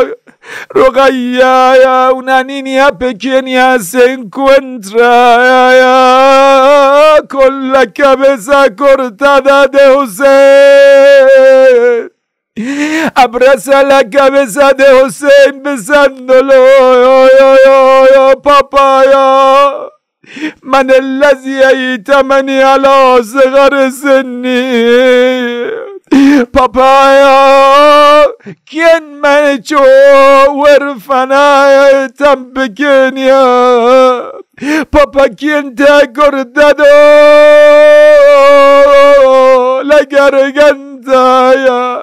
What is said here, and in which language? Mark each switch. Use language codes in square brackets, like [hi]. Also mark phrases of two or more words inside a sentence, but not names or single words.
[es] Rogaya, una niña pequeña, se encuentra con la cabeza cortada de Hussein. Abraza la cabeza de Hussein besándolo. Papá, [ar] من الذي أيتمني على صغر سني. [es] Papá, ¿quién me ha hecho huérfana tan pequeña? Papá, ¿quién te ha cortado la garganta?